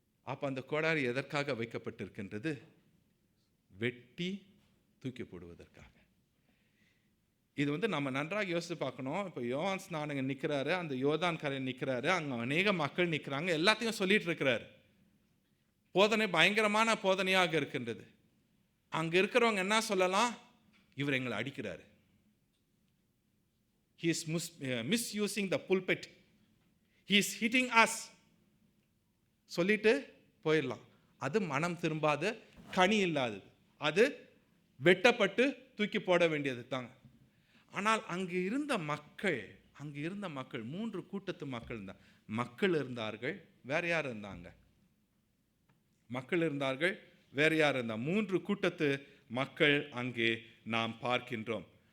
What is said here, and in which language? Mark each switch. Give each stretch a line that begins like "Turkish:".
Tamil: அப்போ அந்த கோடாலி எதற்காக வைக்கப்பட்டிருக்கின்றது? வெட்டி தூக்கி போடுவதற்காக. இது நம்ம நன்றாக யோசித்து பார்க்கணும். இப்போ யோவான் ஸ்நானகன் நிற்கிறாரு, அந்த யோர்தான் கரையில் நிற்கிறாரு, அங்கே அநேக மக்கள் நிற்கிறாங்க, எல்லாத்தையும் சொல்லிட்டு இருக்கிறாரு. போதனை பயங்கரமான போதனையாக இருக்கின்றது. அங்கே இருக்கிறவங்க என்ன சொல்லலாம்? இவர் எங்களை அடிக்கிறாரு,
English: he is misusing the pulpit, he is hitting us
Tamil: சொல்லிட்டு போயிடலாம். அது மனம் திரும்பாத கனி இல்லாதது, அது வெட்டப்பட்டு தூக்கி போட வேண்டியது தாங்க. ஆனால் அங்கே இருந்த மக்கள் 3 கூட்டத்து மக்கள் இருந்தார்கள். வேற யார் இருந்தாங்க? மக்கள் இருந்தார்கள், வேற யார் இருந்தா? 3 கூட்டத்து மக்கள் அங்கே நாம் பார்க்கின்றோம்.